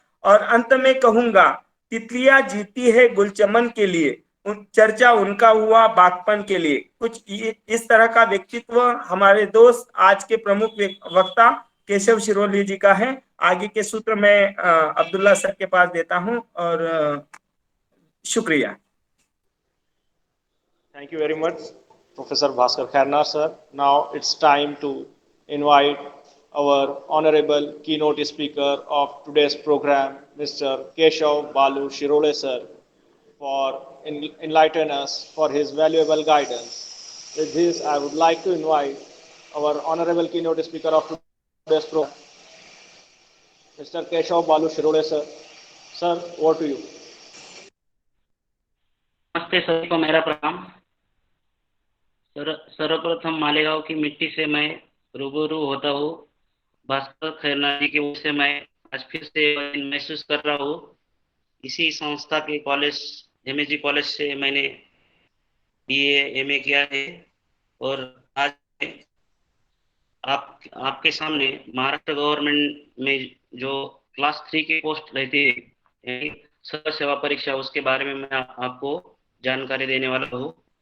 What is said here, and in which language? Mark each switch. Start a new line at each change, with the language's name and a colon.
Hindi: और अंत में कहूंगा, तितलियां जीती है गुलचमन के लिए, चर्चा उनका हुआ बागपन के लिए। कुछ इस तरह का व्यक्तित्व हमारे दोस्त आज के प्रमुख वक्ता केशव शिरोली जी का है। आगे के सूत्र मैं अब्दुल्ला सर के पास देता हूं और शुक्रिया।
English: Thank you very much, Professor Bhaskar Khairnar sir. Now it's time to invite our honorable keynote speaker of today's program, Mr. Keshav Balu Shirole sir, for enlighten us for his valuable guidance. With this, I would like to invite our honorable keynote speaker of today's program, Mr. Keshav Balu Shirole sir. Sir, over to you.
Hindi: नमस्ते सभी को मेरा प्रणाम। सर्वप्रथम मालेगांव की मिट्टी से मैं रूबरू होता हूँ। भास्कर खैरनार जी की ओर से मैं आज फिर से महसूस कर रहा हूँ। इसी संस्था के कॉलेज एमएजी कॉलेज से मैंने बीए एमए किया है और आज आपके सामने महाराष्ट्र गवर्नमेंट में जो क्लास 3 की पोस्ट रहती है सरल सेवा परीक्षा, उसके बारे में मैं आपको जानकारी देने वाला हूँ।